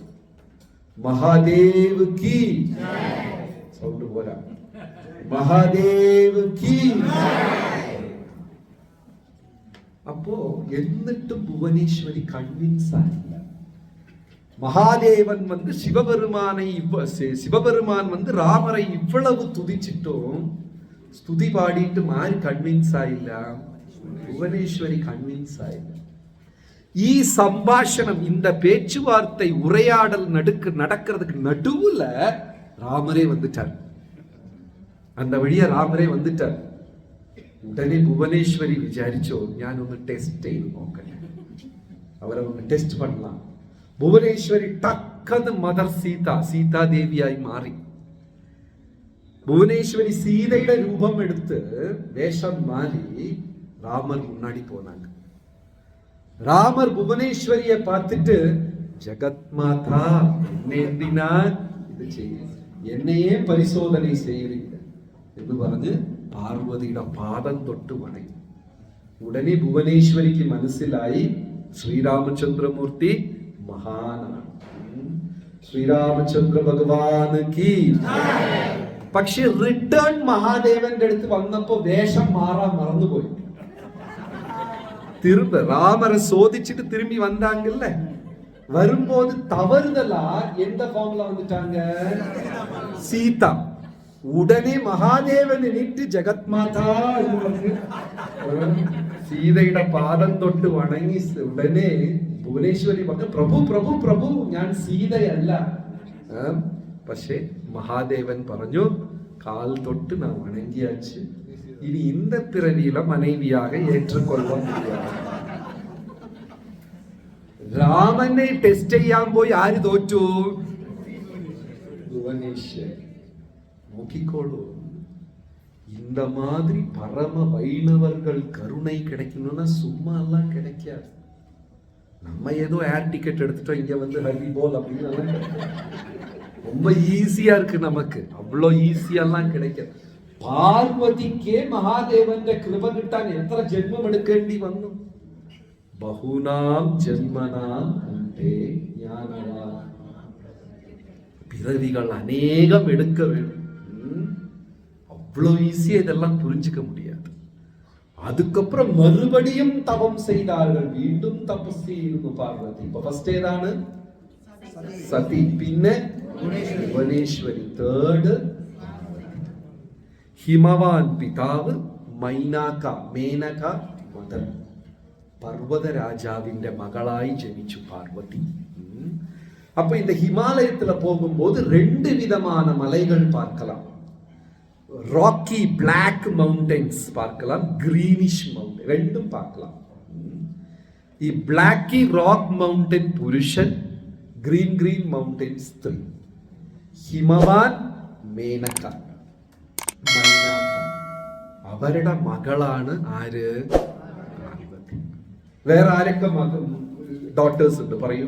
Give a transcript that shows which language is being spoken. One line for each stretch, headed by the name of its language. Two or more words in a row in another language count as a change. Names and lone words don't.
Malayalam: മഹാദേവ് കി സൗണ്ട് പോരാ. മഹാദേവ് കി. അപ്പോ എന്നിട്ടും ഭുവനേശ്വരി കൺവിൻസ് ആയില്ല.
Tamil: മഹാദേവൻ சிவபெருமான் ராமரை இவ்வளவு துதிச்சிட்டும் ஸ்துதி பாடிட்டும் ஆறு கன்வின்ஸ் ஆயிല്ല. புவனேஸ்வரி கன்வின்ஸ் ஆயிല്ല.
Malayalam: ഈ സംഭാഷണം,
Tamil: இந்த பேச்சுவார்த்தை, உரையாடல் நடக்கிறதுக்கு நடுவுல ராமரே வந்துட்டார். அந்த வழியா ராமரே வந்துட்டார்.
Malayalam: ഉടനെ ഭുവനേശ്വരി വിചാരിച്ചോ, ഞാനൊന്ന് ടെസ്റ്റ് ചെയ്ത് നോക്കട്ടെ, അവരെ ഒന്ന് ടെസ്റ്റ് பண்ணலாம். ഭുവനേശ്വരി ടക്കന്ന് മദർ സീതാദേവിയായി മാറി. ഭുവനേശ്വരി സീതയുടെ രൂപം എടുത്ത് വേഷം മാറി
Tamil: ராமர் முன்னாடி போனாங்க. ராமர் புவனேஸ்வரியை பார்த்துட்டு, ஜகத் மாதா, என்னையே பரிசோதனை செய்கிறீங்க
Malayalam: എന്ന് പറഞ്ഞ് പാർവതിയുടെ പാദം തൊട്ട് വണങ്ങി. ഉടനെ ഭുവനേശ്വരിക്ക് മനസ്സിലായി ശ്രീരാമചന്ദ്രമൂർത്തി മഹാനാണ്. ശ്രീരാമചന്ദ്ര ഭഗവാന് കീ. പക്ഷെ റിട്ടേൺ മഹാദേവന്റെ അടുത്ത് വന്നപ്പോ വേഷം മാറാൻ മറന്നുപോയി.
Tamil: ராமரை சோதிச்சுட்டு திரும்பி வந்தாங்கல்ல, வரும்போது தவறுதலா எந்த ஃபார்ம்ல வந்துட்டாங்க? சீதா. உடனே மகாதேவன் நினைத்து ஜெகத் மாதா சீதைയുടെ
Malayalam: പാദം തൊട്ട് വണങ്ങി. ഉടനെ ഭുവനേശ്വരി പറഞ്ഞു, പ്രഭു പ്രഭു പ്രഭു, ഞാൻ സീതയല്ല. പക്ഷേ മഹാദേവൻ പറഞ്ഞു, കാൽ തൊട്ട്
Tamil: நான் வணங்கியாச்சு, இனி இந்த பிறவியில மனைவியாக ஏற்றுக்கொள்ள முடியாது.
Malayalam: ராமனை ടെസ്റ്റ് ചെയ്യാൻ പോയി ആര് തോറ്റു? புவனேஸ்வரி. நோக்கிக்கோளு.
Tamil: இந்த மாதிரி பரம வைணவர்கள் கருணை கிடைக்கணும்னா சும்மா எல்லாம் கிடைக்காது. நம்ம ஏதோ ஏர் டிக்கெட் எடுத்துட்டோம் இங்க வந்து ஹரி போல் அப்படின்னு ரொம்ப ஈஸியா இருக்கு நமக்கு. அவ்வளோ ஈஸியெல்லாம் கிடைக்காது. பார்வதிக்கே
Malayalam: மகாதேவന്റെ കൃപ കിട്ടാൻ എത്ര ജന്മം എടുക്കേണ്ടി വന്നു?
Sanskrit: ബഹുനാം ജന്മനാം അന്തേ ജ്ഞാനവാ.
Tamil: பிறவிகள் அநேகம் எடுக்க வேண்டும். அவ்வளோ ஈஸியா இதெல்லாம் புரிஞ்சுக்க முடியாது. அதுக்கப்புறம் மறுபடியும் தவம் செய்தார்கள். வீண்டும் தபஸ் செய்து பார்வதி. இப்ப ஃபர்ஸ்ட் ஏதானு சதி, பின்ன புவனேஸ்வரி, தேர்டு
Malayalam: ഹിമവാൻ പിതാവ്, മൈനാക മേനക മദർ. പർവ്വത രാജാവിന്റെ മകളായി ജനിച്ചു പാർവതി.
Tamil: அப்ப இந்த ஹிமாலயத்துல போகும்போது ரெண்டு விதமான மலைகள் பார்க்கலாம்.
English: rocky black mountains
Tamil: பார்க்கலாம்,
English: greenish mountain
Tamil: ரெண்டும் பார்க்கலாம்.
Malayalam: ഈ
English: blacky rock mountain
Malayalam: പുരുഷൻ,
English: green mountain
Malayalam: സ്ത്രീ. ഹിമവാൻ മേനക അവരുടെ മകളാണ് ആര്? പാർവതി. വേറെ ആരൊക്കെ ഡോട്ടേഴ്സ് ഉണ്ട് പറയൂ?